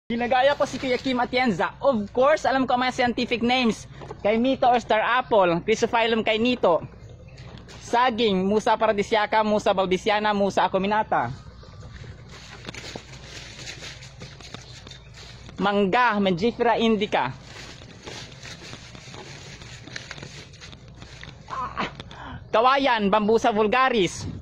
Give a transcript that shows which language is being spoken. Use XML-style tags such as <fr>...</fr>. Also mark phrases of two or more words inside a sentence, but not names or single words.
<tl>Ginagaya ko si Kuya Kim Atienza.</tl> <en>Of course,</en> <tl>alam ko ang mga</tl> <en>scientific names.</en> <tl>Kainito or</tl> <en>star apple,</en> <tl>Chrysophyllum kainito, saging, Musa paradisiaca, Musa baldisiana, Musa acuminata. Mangga, Mangifera indica. Kawayan, Bambusa vulgaris.</tl>